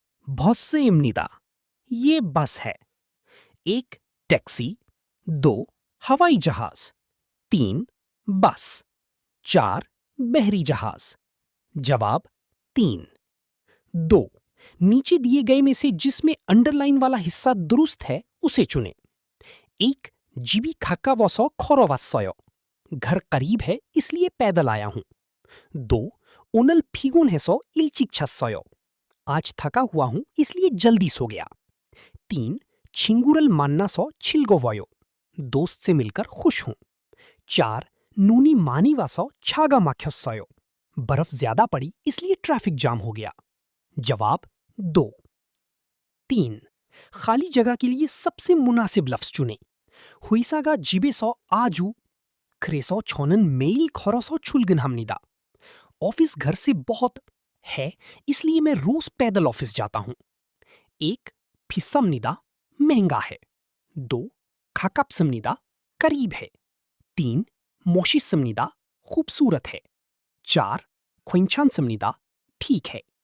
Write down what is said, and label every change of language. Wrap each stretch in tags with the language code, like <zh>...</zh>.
<ko>बस입니다.</ko> <hi>ये बस है. 1. टैक्सी. 2. हवाई जहाज. 3. बस. 4. बहरी जहाज. जवाब 3. 2. नीचे दिए गए में से जिसमें अंडरलाइन वाला हिस्सा दुरुस्त है उसे चुनें. 1.</hi> <ko>집이 가까워서 걸어왔어요.</ko> <hi>घर करीब है इसलिए पैदल आया हूं. 2.</hi> <ko>오늘 피곤해서 일찍 잤어요.</ko> <hi>आज थका हुआ हूं इसलिए जल्दी सो गया. 3.</hi> <ko>친구를 만나서 즐거워요.</ko> <hi>दोस्त से मिलकर खुश हूं. 4.</hi> <ko>눈이 많이 와서 차가 막혔어요.</ko> <hi>बर्फ ज्यादा पड़ी इसलिए ट्रैफिक जाम हो गया. जवाब 2. 3. खाली जगह के लिए सबसे मुनासिब लफ्ज चुनें.</hi> <ko>हुईसा가 집에서 아주 그래서 저는 매일 걸어서 출근합니다.</ko> <hi>ऑफिस घर से बहुत है इसलिए मैं रोज पैदल ऑफिस जाता हूं. 1.</hi> <ko>비쌉니다.</ko> <hi>महंगा है. 2.</hi> <ko>가깝습니다.</ko> <hi>करीब है. 3.</hi> <ko>멋있습니다.</ko> <hi>खूबसूरत है. 4.</hi> <ko>괜찮습니다.</ko> <hi>ठीक है.</hi>